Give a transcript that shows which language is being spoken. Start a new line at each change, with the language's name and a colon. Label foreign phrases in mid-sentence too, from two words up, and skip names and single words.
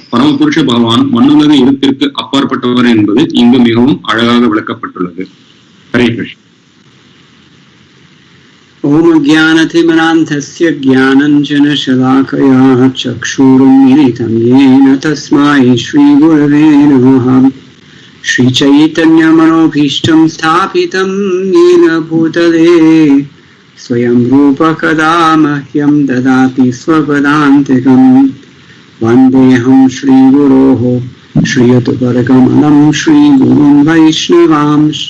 Tamil: பரமபுருஷ பகவான் மண்ணுலக இருப்பிற்கு அப்பாற்பட்டவர் என்பது இங்கு மிகவும் அழகாக விளக்கப்பட்டுள்ளது.
Sanskrit: हरे कृष्ण. ॐ अज्ञानतिमिरान्धस्य ज्ञानाञ्जनशलाकया चक्षुरुन्मीलितं येन तस्मै श्रीगुरवे नमः. श्रीचैतन्यमनोभीष्टं स्थापितं येन भूतले स्वयं रूप कदा मह्यं ददाति स्वपदान्तिकं. वन्देऽहं श्रीगुरोः श्रीयुतपरकमलं श्रीगुरुं वैष्णवांश्च